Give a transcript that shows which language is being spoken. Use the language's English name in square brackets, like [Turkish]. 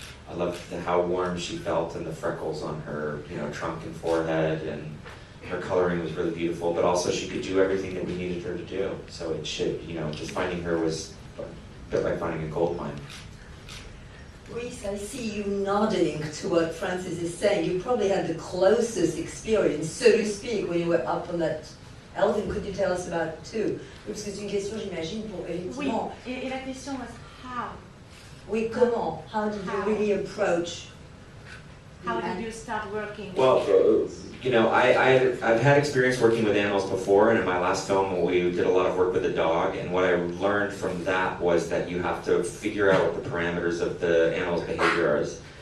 [English] I loved how warm she felt and the freckles on her, trunk and forehead, and her coloring was really beautiful, but also she could do everything that we needed her to do. So it should, just finding her was a bit like finding a gold mine. Reese, I see you nodding to what Francis is saying. You probably had the closest experience, so to speak, when you were up on that elephant. Could you tell us about it too? [French] Parce que c'est une question, j'imagine, pour effectivement. Oui, et la question [English] was how? [French] Oui, comment? [English] How did you really approach? How did you start working? Well, I've had experience working with animals before, and in my last film we did a lot of work with a dog, and what I learned from that was that you have to figure out what the parameters of the animal's behavior is.